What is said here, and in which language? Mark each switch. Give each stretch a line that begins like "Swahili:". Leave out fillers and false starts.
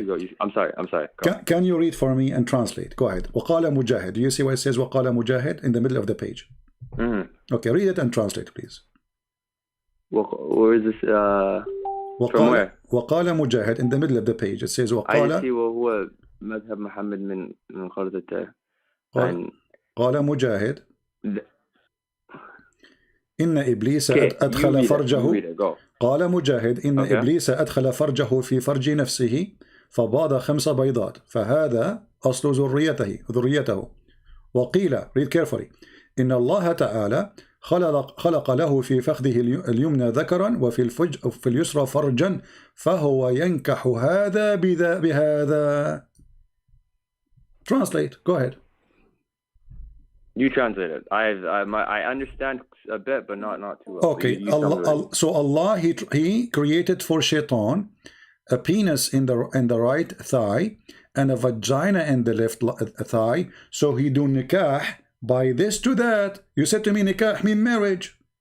English: You should go. I'm sorry. Can you read for me and translate? Go ahead.
Arabic: وقال مجاهد.
English: Do you see where it says
Arabic: وقال مجاهد
English: in the middle of the page? Okay, read it and translate, please. Where is this? From where?
Arabic: وقال مجاهد
English: in the middle of the page. It says
Arabic: وقال.
English: I see
Arabic: وهو مذهب محمد من خرطته. قال مجاهد. إن إبليس أدخل فرجه قال مجاهد إن إبليس أدخل فرجه في فرج نفسه فباض 5 بيضات فهذا أصل ذريته وقيل
English: read carefully
Arabic: إن الله تعالى خلق له في فخذه اليمنى ذكرا وفي اليسرى فرجا فهو ينكح هذا بهذا.
English: Translate. Go ahead. You translate it. I understand a bit, but not too well. Okay. So Allah he created for Shaitan a penis in the right thigh and a vagina in the left thigh. So he do nikah by this to that. You said to me nikah mean marriage.